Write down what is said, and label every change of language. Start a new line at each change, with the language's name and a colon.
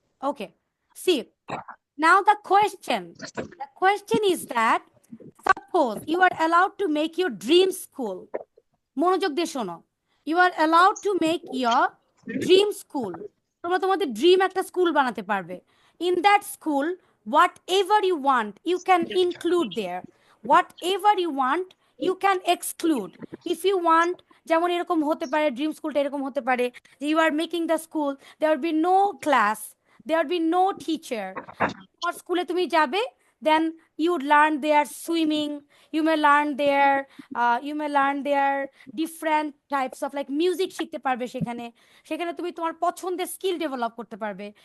English: Okay. See, now the question is that suppose you are allowed to make your dream school.
Bangla: মনোযোগ দিয়ে শোনো,
English: you are allowed to make your dream school.
Bangla: তোমরা তোমাদের dream একটা school বানাতে পারবে.
English: In that school, whatever you want, you can include there. Whatever you want, you can exclude. If you want,
Bangla: যেমন এরকম হতে পারে, ড্রিম স্কুলটা এরকম হতে পারে যে
English: you are making the school, there will be no class, there will be no teacher.
Bangla: তোমার স্কুলে তুমি যাবে,
English: then you would learn their swimming, you may learn their different types of like music
Bangla: শিখতে পারবে সেখানে. সেখানে তুমি তোমার পছন্দের স্কিল ডেভেলপ করতে পারবে.